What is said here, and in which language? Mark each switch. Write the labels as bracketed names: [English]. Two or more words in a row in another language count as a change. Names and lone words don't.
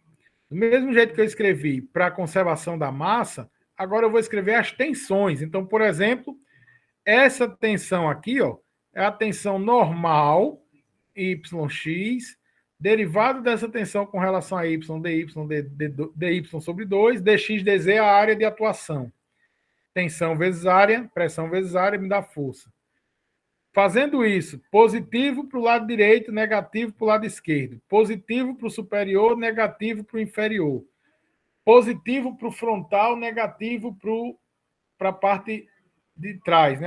[Portuguese] Do mesmo jeito que eu escrevi para a conservação da massa, agora eu vou escrever as tensões. Então, por exemplo, essa tensão aqui, ó, é a tensão normal, YX, derivado dessa tensão com relação a Y, dy sobre 2, dx, dz é a área de atuação. Tensão vezes área, pressão vezes área, me dá força. Fazendo isso, positivo para o lado direito, negativo para o lado esquerdo. Positivo para o superior, negativo para o inferior. Positivo para o frontal, negativo para a parte de trás, né?